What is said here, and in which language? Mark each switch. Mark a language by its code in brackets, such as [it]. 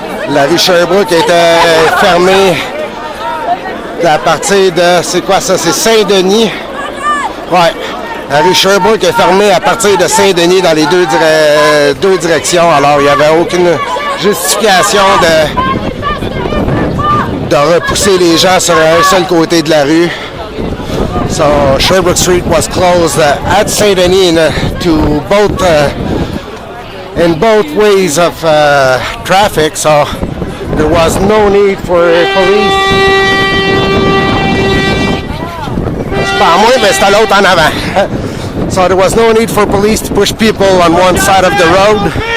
[fr] La rue Sherbrooke était fermée à partir de, c'est quoi ça, c'est Saint-Denis. Ouais, la rue Sherbrooke est fermée à partir de Saint-Denis dans les deux directions. Alors, il n'y avait aucune justification de repousser les gens sur un seul côté de la rue. [en] So, Sherbrooke Street was closed at Saint-Denis to both in both ways of traffic, so there was no need for police. [fr] C'est pas à moi, mais c'est à l'autre en avant. [en] So there was no need for police to push people on one side of the road.